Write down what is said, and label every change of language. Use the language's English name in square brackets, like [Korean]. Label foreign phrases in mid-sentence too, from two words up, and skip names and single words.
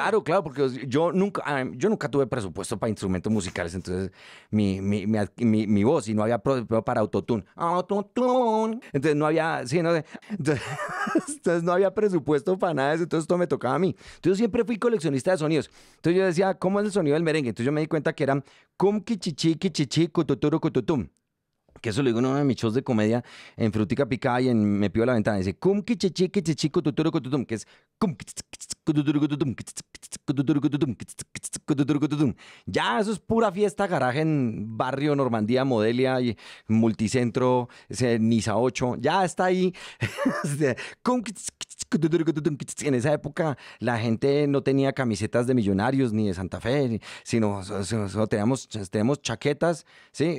[Spanish] Claro, porque yo nunca tuve presupuesto para instrumentos musicales, entonces mi voz, y no había presupuesto para autotune. Autotune. Entonces no había, sí, no sé. Entonces no había presupuesto para nada de eso, entonces todo me tocaba a mí. Entonces yo siempre fui coleccionista de sonidos. Entonces yo decía, ¿cómo es el sonido del merengue? Entonces yo me di cuenta que eran cum, kichichi, kichichi, cututuru, cututum. Que eso lo digo en uno de mis shows de comedia en Frutica Picada y en Me Pido la Ventana. Dice, cum, kichichi, kichichi, cututuru, cututum, que es cum, cututuru, cututum, cututuru, cututum, cututuru, cututum. Ya eso es pura fiesta, garaje en Barrio Normandía, Modelia, y Multicentro, Niza 8. Ya está ahí. Cum, en esa época la gente no tenía camisetas de Millonarios ni de Santa Fe, sino teníamos chaquetas, ¿sí?